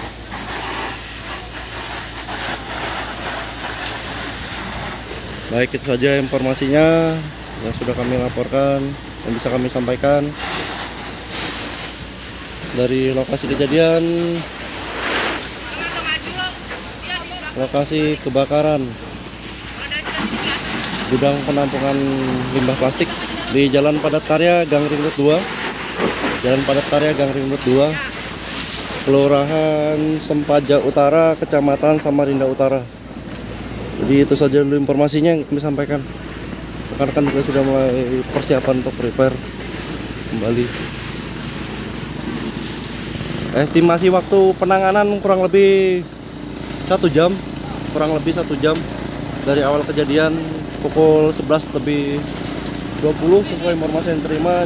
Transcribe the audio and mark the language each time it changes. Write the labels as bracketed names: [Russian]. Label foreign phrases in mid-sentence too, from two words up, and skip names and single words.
[Indonesian] Baik, itu saja informasinya yang sudah kami laporkan dan bisa kami sampaikan dari lokasi kejadian, lokasi kebakaran gudang penampungan limbah plastik di Jalan Padat Karya Gang Ringkut 2, Jalan Padat Karya Gang Ringkut 2, Kelurahan Sempaja Utara, Kecamatan Samarinda Utara. Jadi itu saja dulu informasinya yang kami sampaikan. Rekan-rekan juga sudah mulai persiapan untuk prepare kembali. Estimasi waktu penanganan kurang lebih 1 jam, dari awal kejadian pukul 11:20 sesuai informasi yang terima.